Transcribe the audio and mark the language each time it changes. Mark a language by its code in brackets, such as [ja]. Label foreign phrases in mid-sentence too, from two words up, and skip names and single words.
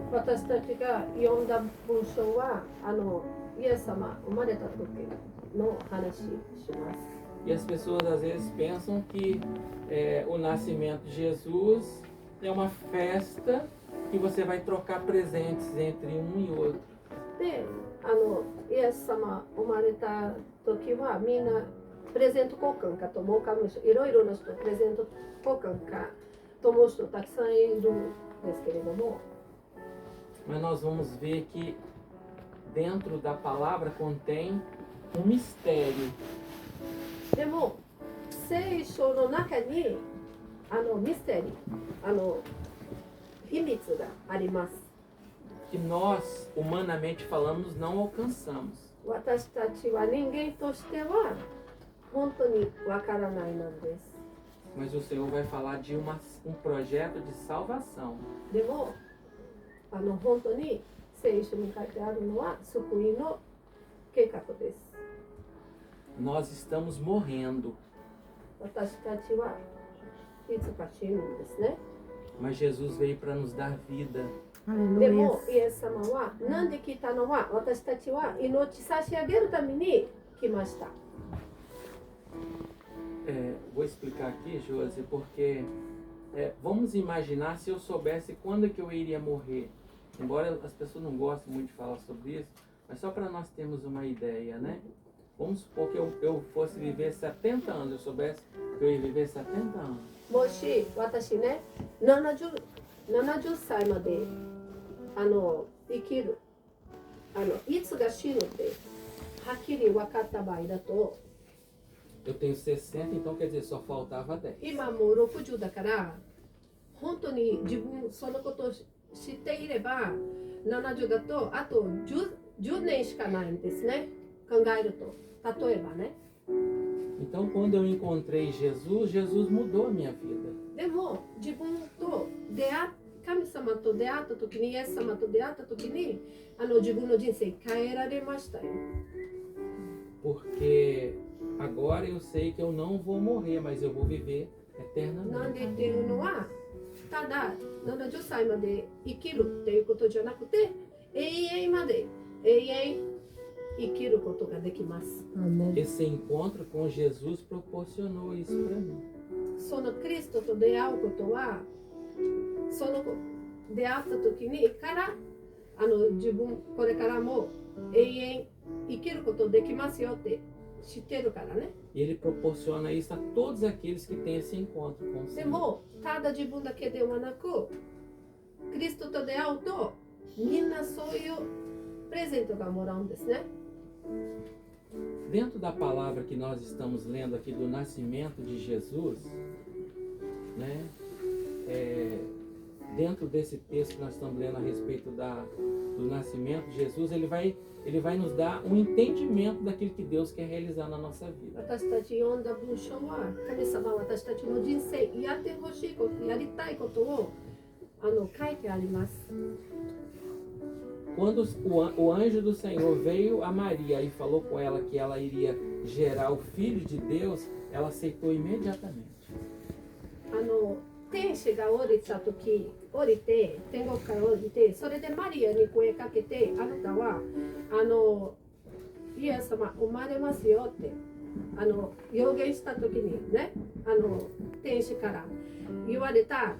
[pt] E as pessoas às vezes pensam que o nascimento de Jesus é uma festa que você vai trocar presentes entre um e outro. [ja] で、イエス様生まれた時はみんなプレゼント交換かと思うかもしれない。いろいろな人プレゼント交換かと思う人たくさんいるんですけれども。 [pt] Mas nós vamos ver que dentro da palavra contém um mistério. [ja] でも聖書の中にミステリー、秘密があります。 [pt] Que nós, humanamente falamos, não alcançamos. [ja] 私たちは人間としては本当にわからないのです。 [pt] Mas o Senhor vai falar de um projeto de salvação. [ja] でも本当に聖書に書いてあるのは救いの計画です。 [pt] Nós estamos morrendo. [ja] 私たちはいつか死ぬんですね。 [pt] Mas Jesus veio para nos dar vida. [ja] でもイエス様はなんで来たのは私たちは命差し上げるために来ました。 [pt] Vou explicar aqui, Josi, porque vamos imaginar se eu soubesse quando que eu iria morrer. Embora as pessoas não gostem muito de falar sobre isso, mas só para nós termos uma ideia, né? Vamos supor que eu fosse viver 70 anos, eu soubesse que eu ia viver 70 anos. [ja] もし私ね、70歳まで生きるいつが死ぬってはっきり分かった場合だと、 [pt] Eu tenho 60, então quer dizer, só faltava 10. [ja] 今もう60だから、本当に自分そのことを知っていれば、70だとあと 10年しかないんですね。考えると。例えばね。 [pt] Então, quando eu encontrei Jesus, Jesus mudou a minha vida. [ja] でも自分と神様と出会った時に、イエス様と出会った時に、自分の人生変えられましたよ。 [pt] Porque agora eu sei que eu não vou morrer, mas eu vou viver [ja] なんで [pt] eternamente. [ja] っていうのは、ただ70歳まで生きるっていうことじゃなくて、永遠まで永遠生きることができます。 [pt] Esse encontro com Jesus proporcionou isso para mim. [ja] そのクリストと出会うことは、その出会った時にから自分これからも永遠生きることできますよって知ってるからね。 [pt] E ele proporciona isso a todos aqueles que têm esse encontro com o [ja] で [pt] Senhor. [ja] もただ自分だけではなく、クリストと出会うとみんなそういうプレゼントがもらうんですね。 [pt] Dentro da palavra que nós estamos lendo aqui do nascimento de Jesus, né? Dentro desse texto que nós estamos lendo a respeito do nascimento de Jesus, ele vai nos dar um entendimento daquilo que Deus quer realizar na nossa vida. [ja] 私たち読んだ文章は、神様は私たちの人生やってほしいこと、やりたいことを書いてあります。 [pt] Quando o anjo do Senhor veio a Maria e falou com ela que ela iria gerar o Filho de Deus, ela aceitou imediatamente. [ja] 天使が降りて、天国から降りて、それでマリアに声かけて、あなたはイエス様生まれますよって予言した時にね、天使から言われた。